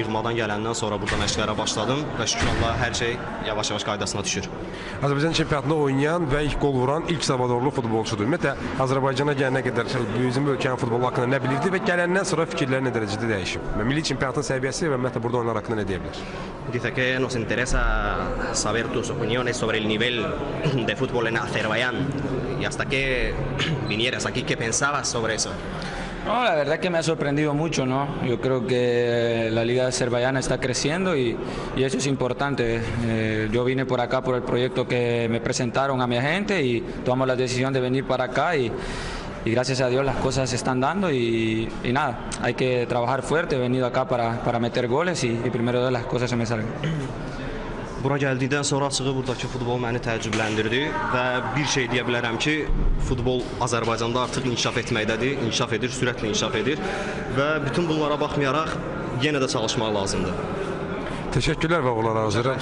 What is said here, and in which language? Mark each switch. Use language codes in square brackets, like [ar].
[az] Yığmadan gələndən sonra burada məşqlərə başladım və şükür Allah hər şey yavaş-yavaş qaydasına düşür. Azərbaycan çempionatında oynayan və ilk qol vuran ilk Salvadorlu futbolçudur. Ümumiyyətlə, Azərbaycana gələnə qədər bizim ölkənin futbolu haqqında nə bilirdi və gələndən sonra fikirləri nə dərəcədə dəyişib? Milli çempionatın səviyyəsi və ümumiyyətlə burada oyunlar haqqında nə deyə bilər? [es] Dice que nos interesa saber tus opiniones sobre el nivel de fútbol en Azerbaiyán y hasta que vinieras aquí, ¿qué pensabas sobre eso? No, la verdad que me ha sorprendido mucho, ¿no? Yo creo que la Liga Azerbaiyana está creciendo y eso es importante. Yo vine por acá por el proyecto que me presentaron a mi agente y tomamos la decisión de venir para acá y gracias a Dios las cosas se están dando y nada, hay que trabajar fuerte. He venido acá para meter goles y primero de las cosas se me salen. [az] Bura gəldikdən sonra açığı buradakı futbol məni təəccübləndirdi və bir şey deyə bilərəm ki, futbol Azərbaycanda artıq inkişaf etməkdədir, inkişaf edir, sürətlə inkişaf edir və bütün bunlara baxmayaraq yenə də çalışmaq lazımdır. Təşəkkürlər və uğurlar arzulayıram.